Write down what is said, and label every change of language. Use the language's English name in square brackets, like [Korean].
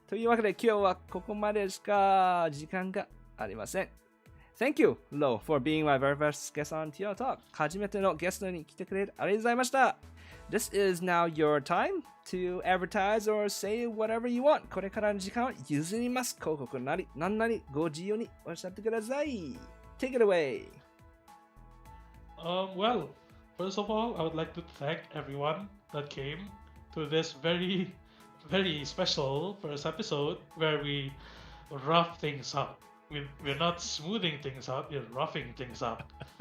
[Japanese] というわけで今日はここまでしか時間がありません。 [English] Thank you, Lo, for being my very first guest on TLTalk. [Japanese] 初めてのゲストに来てくれてありがとうございました。 [English] This is now your time to advertise or say whatever you want. [Japanese] これからの時間を譲ります。広告なり何なりご自由におっしゃってください。 [English] Take it away. Well, first of all, I would like to thank everyone that came to this very, very special first episode where we rough things up. We're not smoothing things up, we're roughing things up.